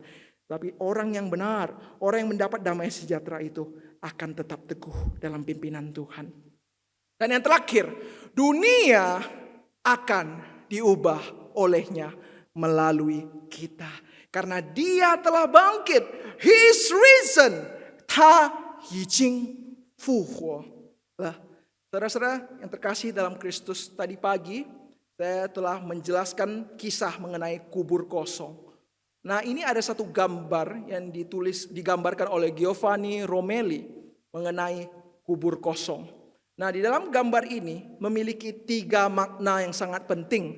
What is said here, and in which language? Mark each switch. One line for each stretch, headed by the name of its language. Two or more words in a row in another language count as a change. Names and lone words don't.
Indonesian: Tapi orang yang benar, orang yang mendapat damai sejahtera itu akan tetap teguh dalam pimpinan Tuhan. Dan yang terakhir, dunia akan diubah olehnya melalui kita. Karena dia telah bangkit.
English: He is risen.
Chinese: 已经复活了.
Indonesian: Saudara-saudara yang terkasih dalam Kristus, tadi pagi saya telah menjelaskan kisah mengenai kubur kosong. Nah, ini ada satu gambar yang digambarkan oleh Giovanni Romelli mengenai kubur kosong. Nah, di dalam gambar ini memiliki 3 makna yang sangat penting.